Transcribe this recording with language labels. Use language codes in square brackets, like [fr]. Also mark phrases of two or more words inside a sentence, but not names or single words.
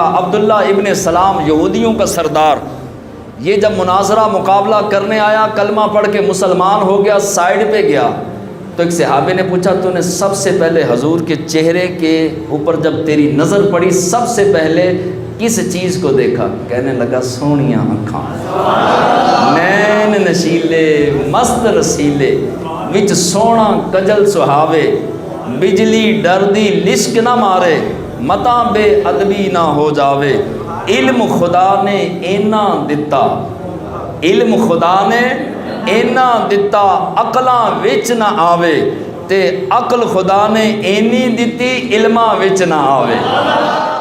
[ur] عبداللہ ابن سلام یہودیوں کا سردار، یہ جب مناظرہ مقابلہ کرنے آیا، کلمہ پڑھ کے مسلمان ہو گیا، سائیڈ پہ گیا تو ایک صحابی نے پوچھا تو نے سب سے پہلے حضور کے چہرے کے اوپر جب تیری نظر پڑی سب سے پہلے کس چیز کو دیکھا؟ [pa] کہنے لگا سونیاں آنکھاں، نین نشیلے مست رسیلے، وچ سونا کجل سہاوے، بجلی ڈردی لشک نہ مارے، متا بے ادبی نہ ہو جاوے، علم خدا نے اینا دتا، علم خدا نے اینا دتا، عقلاں وچ نہ آوے، تے عقل خدا نے اینی دتی علماں وچ نہ آوے۔